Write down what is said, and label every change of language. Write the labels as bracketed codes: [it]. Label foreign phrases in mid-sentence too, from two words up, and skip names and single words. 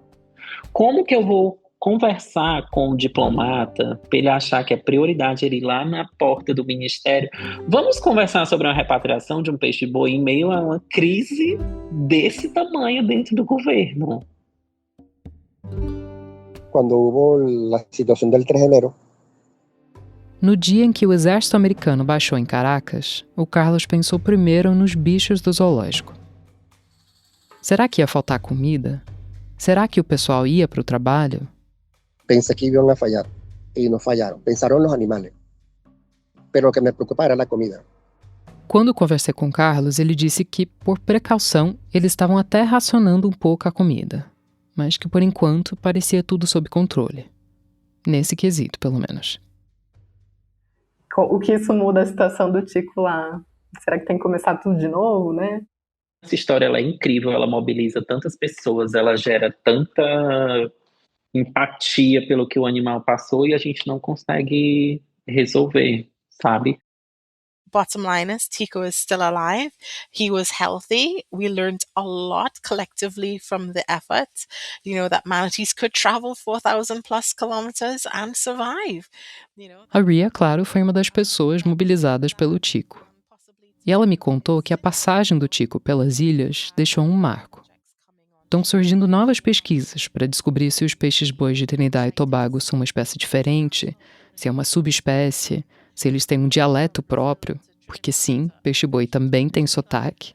[pt] Como que eu vou conversar com o diplomata para ele achar que é prioridade ele ir lá na porta do ministério? Vamos conversar sobre uma repatriação de um peixe-boi em meio a uma crise desse tamanho dentro do governo. [es] Quando houve a situação del 3 de enero, [pt] no dia em que o exército americano baixou em Caracas, o Carlos pensou primeiro nos bichos do zoológico. Será que ia faltar comida? Será que o pessoal ia para o trabalho? [es] Pensé que iban a fallar y no fallaron. Pensaron los animales. Pero lo que me preocupa era la comida. [pt] Quando conversei com o Carlos, ele disse que, por precaução, eles estavam até racionando um pouco a comida, mas que, por enquanto, parecia tudo sob controle. Nesse quesito, pelo menos. O que isso muda a situação do Tico lá? Será que tem que começar tudo de novo, né? Essa história ela é incrível, ela mobiliza tantas pessoas, ela gera tanta empatia pelo que o animal passou e a gente não consegue resolver, sabe? [en] Bottom line is, Tico is still alive. He was healthy. We learned a lot collectively from the effort. You know, that manatees could travel 4,000 plus kilometers and survive. [pt] A Ria, claro, foi uma das pessoas mobilizadas pelo Tico. E ela me contou que a passagem do Tico pelas ilhas deixou um marco. Estão surgindo novas pesquisas para descobrir se os peixes-bois de Trinidad e Tobago são uma espécie diferente, se é uma subespécie, se eles têm um dialeto próprio, porque sim, peixe-boi também tem sotaque.